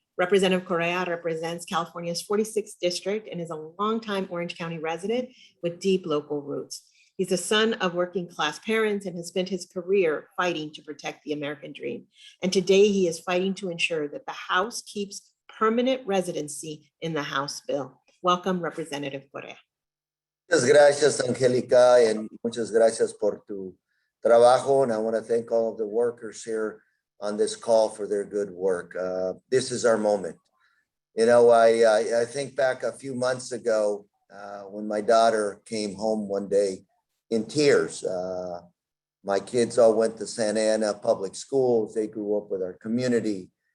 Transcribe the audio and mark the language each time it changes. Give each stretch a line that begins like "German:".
English: Representative Correa represents California's 46th district and is a longtime Orange County resident with deep local roots. He's the son of working class parents and has spent his career fighting to protect the American dream. And today he is fighting to ensure that the House keeps permanent residency in the House bill. Welcome, Representative Correa.
Spanish: Muchas gracias, Angelica, and muchas gracias por tu trabajo.
English: And I want to thank all of the workers here on this call for their good work. This is our moment. You know, I think back a few months ago when my daughter came home one day in tears. My kids all went to Santa Ana public schools. They grew up with our community.